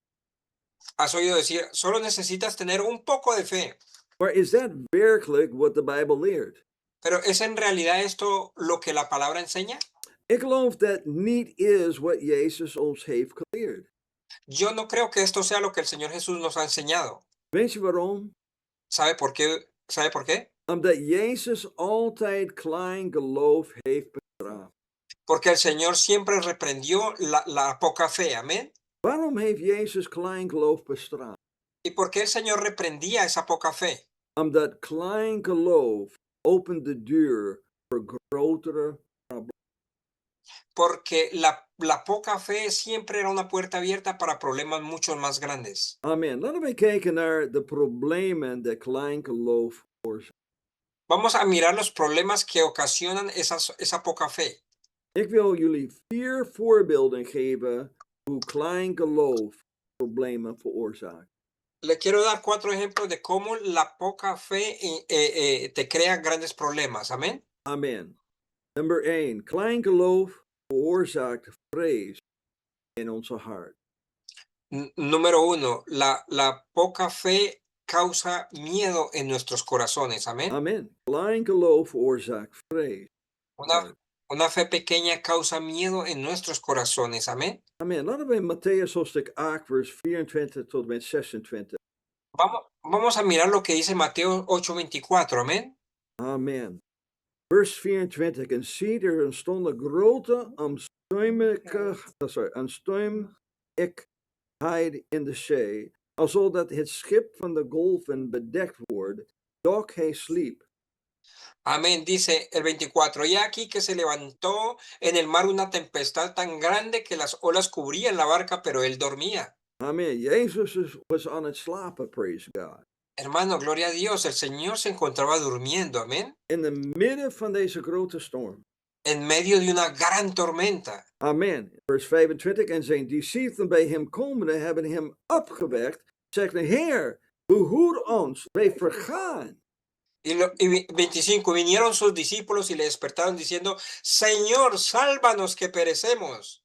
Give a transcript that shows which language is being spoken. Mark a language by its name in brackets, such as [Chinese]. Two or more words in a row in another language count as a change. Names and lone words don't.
[Spanish] has oído decir, solo necesitas tener un poco de fe. [Dutch] Maar is dat werkelijk wat de Bijbel leert? [Spanish] Pero ¿es en realidad esto lo que la palabra enseña? [Dutch] Ik geloof dat niet is wat Jezus ons heeft geleerd. [Spanish] Yo no creo que esto sea lo que el Señor Jesús nos ha enseñado. [Dutch] Weet je waarom? [Spanish] ¿Sabe por qué? ¿Sabe por qué? [Dutch] Omdat Jezus altijd klein geloof heeft bestraft. [Spanish] Porque el Señor siempre reprendió la poca fe, amén. [Dutch] Waarom heeft Jezus klein geloof bestraft? [Spanish] ¿Y por qué el Señor reprendía esa poca fe? [Dutch] Omdat klein geloof opent de deur voor grotere problemen. [Spanish] Porque la poca fe siempre era una puerta abierta para problemas mucho más grandes. [Dutch] Amen. Laten we kijken naar de problemen dat klein geloof veroorzaakt. [Spanish] Vamos a mirar los problemas que ocasionan esa poca fe. [Dutch] Ik wil jullie 4 voorbeelden geven hoe klein geloof problemen veroorzaakt. [Spanish] Le quiero dar 4 ejemplos de cómo la poca fe te crea grandes problemas. Amén. [Dutch] Amen. Nummer 1. Klein geloof veroorzaakt vrees in onze hart. [Spanish] Número 1, la poca fe causa miedo en nuestros corazones. Amén. [Dutch] Amen. Klein geloof veroorzaakt vrees. [Spanish] Una fe pequeña causa miedo en nuestros corazones. Amén. [Dutch] Amen. Laten we in Matthäus hoofdstuk 8 vers 24 tot en met 26. [Spanish] Vamos a mirar lo que dice Mateo 8:24. Amén. [Dutch] Amen. vers 24. En ziet, er ontstond een grote onstuimigheid in de zee, alsodat het schip van de golven bedekt wordt, doch hij sliep. [Spanish] Amén. Dice el 24, y aquí que se levantó en el mar una tempestad tan grande que las olas cubrían la barca, pero él dormía. [Dutch] Amen. Jezus was aan het slapen, [English] praise God. [Spanish] Hermano, gloria a Dios, el Señor se encontraba durmiendo, amén, [Dutch] In de midden van deze grote storm. [Spanish] en medio de una gran tormenta. [Dutch] Amen. Vers 25. En zijn discipelen bij hem komende hebben hem opgewekt, zeggen: Heer, behoed ons, wij vergaan. [Spanish] Y 25, vinieron sus discípulos y le despertaron diciendo, Señor, sálvanos que perecemos.